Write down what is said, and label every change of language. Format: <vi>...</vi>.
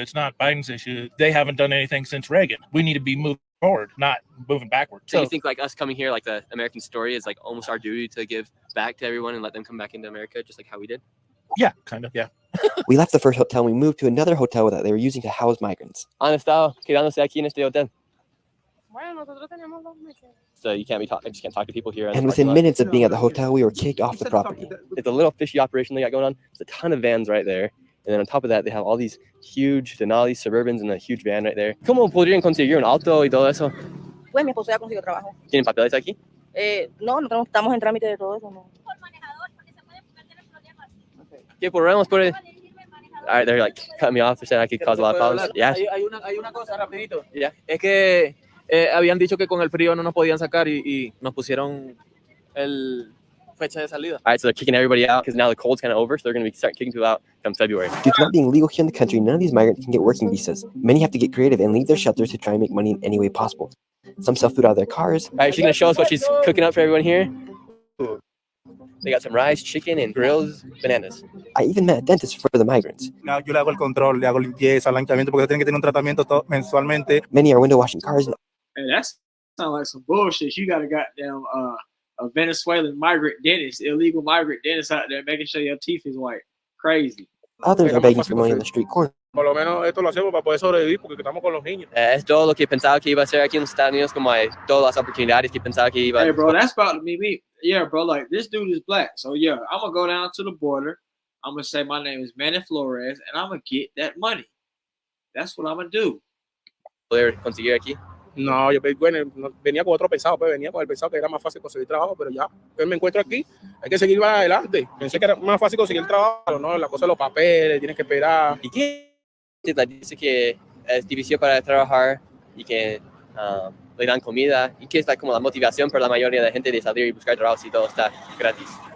<en>It's not Biden's issue. They haven't done anything since Reagan. We need to be moving forward, not moving backward. So you think like us coming here, like the American story, is like almost our duty to give back to everyone and let them come back into America, just like how we did? Yeah, kind of, yeah. We left the first hotel and we moved to another hotel that they were using to house migrants.</en> <es>Han estado quedándose aquí en este hotel. Bueno, nosotros tenemos 2 meses.</es> <en>So you just can't talk to people here. And within minutes of being at the hotel, we were kicked off the property. It's a little fishy operation they got going on. There's a ton of vans right there. And then on top of that, they have all these huge Denali Suburbans and a huge van right there.</en> <es>¿Cómo podrían conseguir un auto y todo eso? Pues mi esposo ya consiguió trabajo. ¿Tienen papeles aquí? No, estamos en trámite de todo eso. No. ¿Qué podemos por el...</es> <en>All right, they're like cutting me off. They're saying I could cause a lot of problems. Yeah.</en> <es>Hay una cosa rapidito. Yeah. Es que habían dicho que con el frío no nos podían sacar y nos pusieron el fecha de salida.</es> <en>All right, so they're kicking everybody out because now the cold's kind of over, so they're going to start kicking people out come February. Due to not being legal here in the country, none of these migrants can get working visas. Many have to get creative and leave their shelters to try and make money in any way possible. Some sell food out of their cars. All right, she's going to show us what she's cooking up for everyone here. They got some rice, chicken, and grilled bananas. I even met a dentist for the migrants.</en> <es>Yo le hago el control, le hago limpieza, blanqueamiento, porque tienen que tener un tratamiento mensualmente.</es> <en>Many are window washing cars. Hey, that sounds like some bullshit. You got a goddamn a Venezuelan migrant dentist, illegal migrant dentist out there making sure your teeth is white. Crazy. Others are begging for money on the street corner.</en> <es>Por lo menos esto lo hacemos para poder sobrevivir porque estamos con los niños. Es todo lo que pensaba que iba a ser aquí en los Estados Unidos, como hay todas las oportunidades que pensaba que iba a...</es> <en>Hey, bro, that's about to be me. Yeah, bro, like, this dude is black. So, yeah, I'm going to go down to the border. I'm going to say my name is Manny Flores, and I'm going to get that money. That's what I'm going to do.</en> <es>¿Poder conseguir aquí? No, yo venía con otro pesado, pues venía con el pesado que era más fácil conseguir trabajo, pero ya me encuentro aquí, hay que seguir más adelante. Pensé que era más fácil conseguir trabajo, pero no, la cosa de los papeles, tienes que esperar. ¿Y qué? Dice que es difícil para trabajar y que le dan comida y que es como la motivación para la mayoría de la gente de salir y buscar trabajo si todo está gratis.</es>